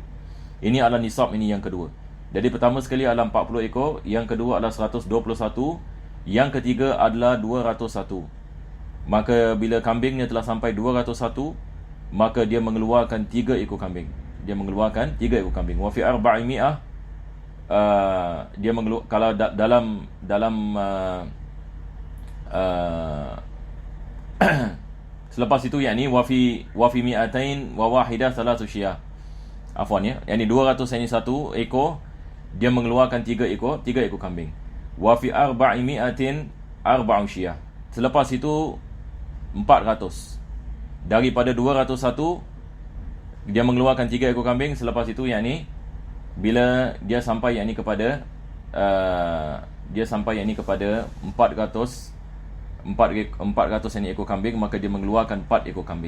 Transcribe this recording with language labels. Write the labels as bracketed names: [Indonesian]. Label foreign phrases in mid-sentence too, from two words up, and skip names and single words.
[Malay] Ini adalah nisab ini yang kedua. Jadi pertama sekali adalah 40 ekor, yang kedua adalah 121, yang ketiga adalah 201. Maka bila kambingnya telah sampai 201, maka dia mengeluarkan 3 ekor kambing. Dia mengeluarkan 3 ekor kambing. [Arabic] وفي 400, [Malay] dia kalau dalam selepas itu yakni [Arabic] وفي مائتين وواحدة ثلاث شياه. [Malay] Afwan ya. Yani 200 ini 1 ekor, dia mengeluarkan 3 ekor kambing. [Arabic] وفي 400 أربع شياه. [Malay] Selepas itu 400. Daripada 201 dia mengeluarkan 3 ekor kambing. Selepas itu yakni bila dia sampai yakni kepada 400 yakni ekor kambing, maka dia mengeluarkan 4 ekor kambing.